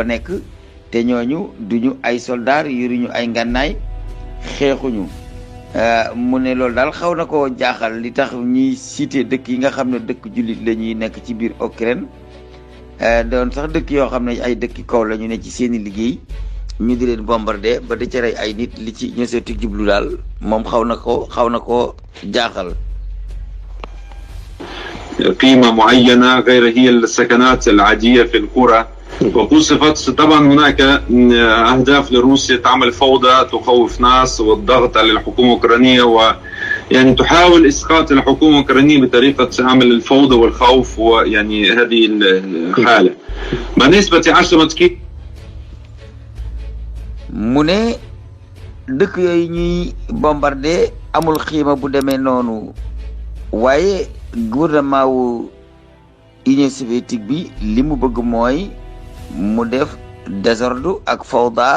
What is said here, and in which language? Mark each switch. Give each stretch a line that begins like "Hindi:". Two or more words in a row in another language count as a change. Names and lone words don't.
Wolof: nekk te ñooñu duñu ay soldats yoruñu ay ngànnaay xeexuñu mu ne loolu daal xaw na ko jaaxal li tax ñuy cité dëkk yi nga xam ne dëkk jullit la ñuy nekk ci biir Ukraine doon sax dëkk yoo xam ne ay dëkki kaw la ñu ne ci seeni liggéey ñu di leen bombarder ba di ca rey ay nit li ci Union soviétique jublu daal moom xaw na ko jaaxal.
Arabic: قيمة معينة غير هي السكنات العادية في القرى وقصفت. طبعا هناك أهداف لروسيا تعمل فوضى تخوف ناس والضغط على الحكومة الأوكرانية ويعني تحاول إسقاط الحكومة الأوكرانية بطريقة عمل الفوضى والخوف ويعني هذه الحالة. بالنسبة عاصمة كييف
Wolof: mu ne dëkk yooyu ñuy bombardé amul xiima bu demee noonu waaye gouvernement wu Union soviétique bi li mu bëgg mooy mu def désordre ak fawda